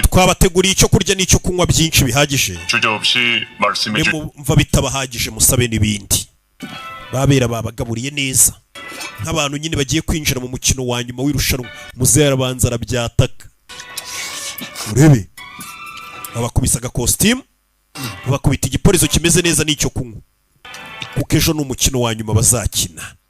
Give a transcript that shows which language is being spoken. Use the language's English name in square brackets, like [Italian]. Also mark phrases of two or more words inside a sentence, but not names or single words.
[Kinyarwanda] twabateguriye icyo kurya n'icyo kunywa byinshi bihagije [Korean] 주저없이 말씀해 주. [Kinyarwanda] mva bitabahagije musabe n'ibindi babera babagaburiye neza nk'abantu nyine bagiye kwinjira mu mukino wa nyuma w'irushanwa muzehe arabanza arabyataka urebe babakubisa agakositimu babakubita igiporizo kimeze neza n'icyo kunywa kuko ejo ni umukino wa nyuma bazakina